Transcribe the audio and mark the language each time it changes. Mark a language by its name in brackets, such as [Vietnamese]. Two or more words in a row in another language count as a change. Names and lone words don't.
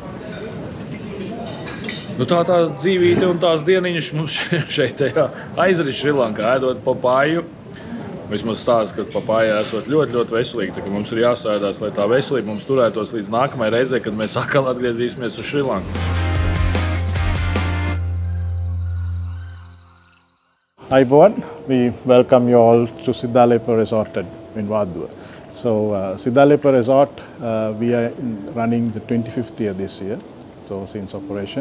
[Latvian] Tā dzīvīte un tās dieniņas mums šeit aizrit Šrilankā, ēdot papāju. Vismaz stāsta, ka papāja esot ļoti, ļoti veselīga, tā ka mums ir jāsēdās, lai tā veselība mums turētos līdz nākamajai reizē, kad mēs atkal atgriezīsimies uz Šrilanku. [English] Hi everyone, we welcome you all to Siddhalepa Resort in Vadua. So Siddhalepa Resort, we are running the 25th year this year, so since operation.